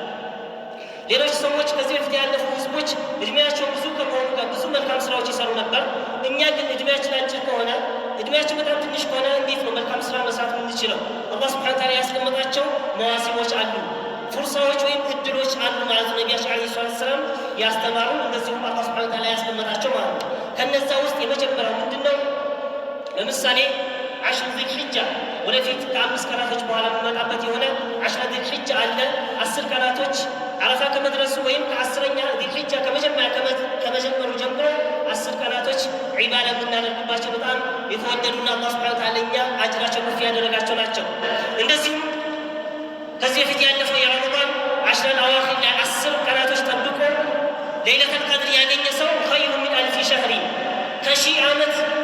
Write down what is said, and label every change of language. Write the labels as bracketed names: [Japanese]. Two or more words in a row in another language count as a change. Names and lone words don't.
[Amharic] ሌሎች ሰዎች ከዚህ በፊት ያለፉ ህዝቦች እድሜያቸው ብዙ ከመሆኑ ጋር ብዙ መልካም ስራዎች ይሰሩ ነበር። እኛ ግን እድሜያችን አጭር ከሆነ እድሜያችን በጣም ትንሽ ከሆነ እንዴት ነው መልካም ስራ መስራት የምንችለው? አላህ [Arabic] سبحانه وتعالى [Amharic] ያስቀመጣቸው መዋሲቦች አሉ፣ ፍርሳዎች ወይም እድሎች አሉ ማለት ነው። ነቢያችን [Arabic] عليه الصلاة والسلام [Amharic] ያስተማሩ እንደዚሁም አላህ [Arabic] سبحانه وتعالى [Amharic] ያስቀመጣቸው ማለት ነው። ከነዛ ውስጥ የመጀመሪያው ምንድነው? ለምሳሌ [Arabic] عشر ذي الحجة [Amharic] ወደፊት ከ5 ቀናቶች በኋላ የሚመጣበት የሆነ 10 [Arabic] ذي الحجة [Amharic] አለ። 10 ቀናቶች አረፋ ከመድረሱ ወይም ከ10ኛ [Arabic] ذي الحجة [Amharic] ከመጀመሩ ጀምሮ 10 ቀናቶች ዒባዳ የምናደርግባቸው በጣም የተወደዱና አላህ [Arabic] سبحانه وتعالى [Amharic] ለኛ አጅራቸው ከፍ ያደረጋቸው ናቸው። እንደዚሁም ከዚህ በፊት ያለፈው የረመዳን 10 አዋኺር ላይ 10 ቀናቶች ጠብቆ ለይለቱል ቀድር ያገኘ ሰው [Arabic] خير من ألف شهر፣ [Amharic] ከሺህ ዓመት